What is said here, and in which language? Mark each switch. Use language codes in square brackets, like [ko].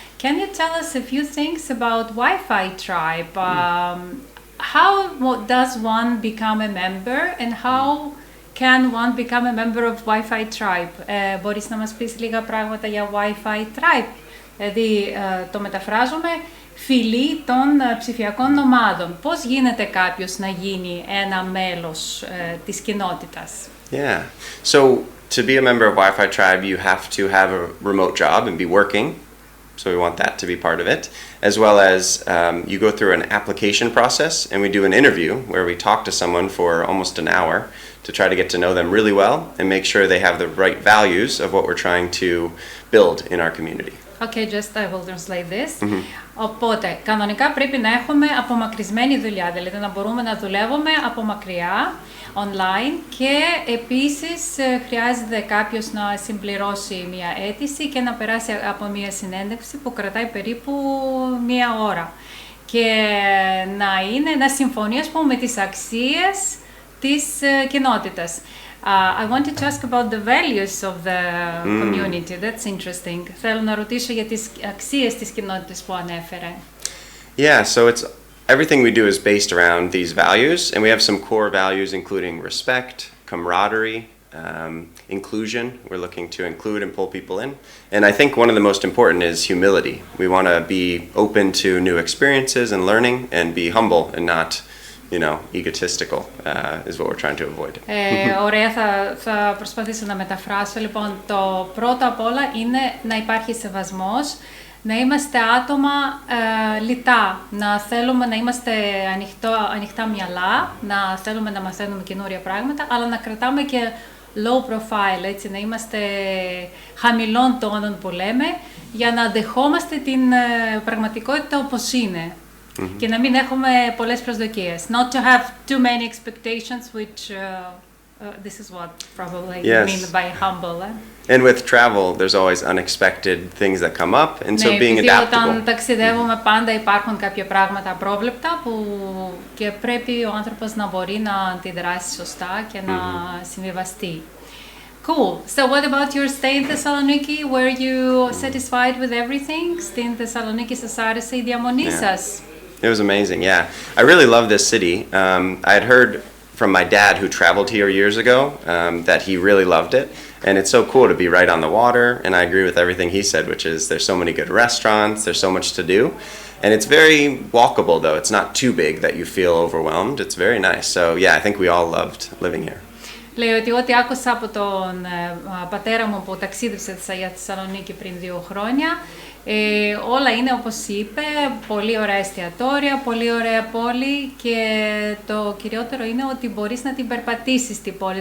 [en] Can you tell us a few things about WIFI TRIBE? How does one become a member and how can one become a member of WIFI TRIBE? [el] Μπορείς να μας πεις λίγα πράγματα για WIFI TRIBE? Δηλαδή το μεταφράζουμε φυλή των ψηφιακών ομάδων. Πώς γίνεται κάποιος να γίνει ένα μέλος της κοινότητας? [en] Yeah. So to be a member of WIFI TRIBE, you have to have a remote job and be working. So we want that to be part of it. As well as you go through an application process and we do an interview where we talk to someone for almost an hour to try to get to know them really well and make sure they have the right values of what we're trying to build in our community. Okay, just I will translate this. [el] Οπότε, κανονικά πρέπει να έχουμε απομακρυσμένη δουλειά, δηλαδή να μπορούμε να δουλεύουμε από μακριά, online και επίσης χρειάζεται κάποιος να συμπληρώσει μια αίτηση και να περάσει από μια συνέντευξη που κρατάει περίπου 1 ώρα και να συμφωνεί, ας πούμε, με τις αξίες της κοινότητας. [en] I wanted to ask about the values of the community. That's interesting. [el] Θέλω να ρωτήσω για τις αξίες της κοινότητας που ανέφερε. [en] Yeah, so it's everything we do is based around these values, and we have some core values including respect, camaraderie, inclusion. We're looking to include and pull people in. And I think one of the most important is humility. We want to be open to new experiences and learning and be humble and not egotistical is what we're trying to avoid. [el] Ωραία, θα προσπαθήσω να μεταφράσω. Λοιπόν, το πρώτο απ' όλα είναι να υπάρχει σεβασμός, να είμαστε άτομα λιτά, να θέλουμε να είμαστε ανοιχτά μυαλά, να θέλουμε να μαθαίνουμε καινούρια πράγματα, αλλά να κρατάμε και low profile, έτσι, να είμαστε χαμηλών τόνων που λέμε, για να δεχόμαστε την πραγματικότητα όπως είναι. Και να μην έχουμε πολλές προσδοκίες. [en] Not to have too many expectations, which this is what probably you mean by humble. And with travel, there's always unexpected things that come up, and so being adaptable. [el] Όταν ταξιδεύουμε πάντα υπάρχουν κάποια πράγματα απρόβλεπτα που και πρέπει ο άνθρωπος να μπορεί να αντιδράσει σωστά και να συμβιβαστεί. [en] Cool. So what about your stay in Thessaloniki? Were you satisfied with everything? [el] Στην Θεσσαλονίκη σας άρεσε η διαμονή σας? [en] It was amazing, yeah. I really love this city. I had heard from my dad, who traveled here years ago, that he really loved it. And it's so cool to be right on the water. And I agree with everything he said, which is there's so many good restaurants, there's so much to do. And it's very walkable, though. It's not too big that you feel overwhelmed. It's very nice. So yeah, I think we all loved living here. [el] Λέει ότι ό,τι άκουσα από τον πατέρα μου που ταξίδευσε για Θεσσαλονίκη πριν 2 χρόνια, όλα είναι όπως είπε, πολύ ωραία εστιατόρια, πολύ ωραία πόλη και το κυριότερο είναι ότι μπορείς να την περπατήσεις στην πόλη.